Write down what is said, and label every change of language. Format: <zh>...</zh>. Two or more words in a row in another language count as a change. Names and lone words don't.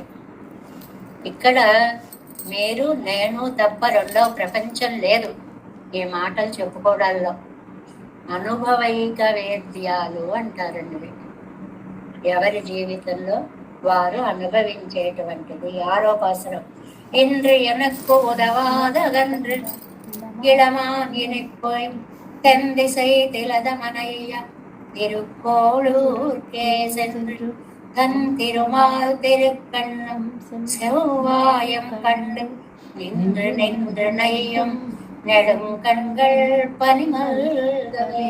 <te>ఇక్కడ మీరు నేను తప్ప రెండవ ప్రపంచం లేదు ఈ మాటలు చెప్పుకోవడాల్లో. అనుభవైక వేద్యాలు అంటారండి. ఎవరి జీవితంలో వారు అనుభవించేటువంటిది. 6వ పాసరం.</te> <ta>இன்றியனுக்கு உதவாதகன்று இளமானினிப்போய் தென்திசை திலதமனைய திருக்கோளூர்க்கே சென்று தன் திருமால் திருக்கண்ணும் செவ்வாயம் கண்டு நின்று நின்று நெய்யும் நெடும் கண்கள் பனிமல்கவே.</ta>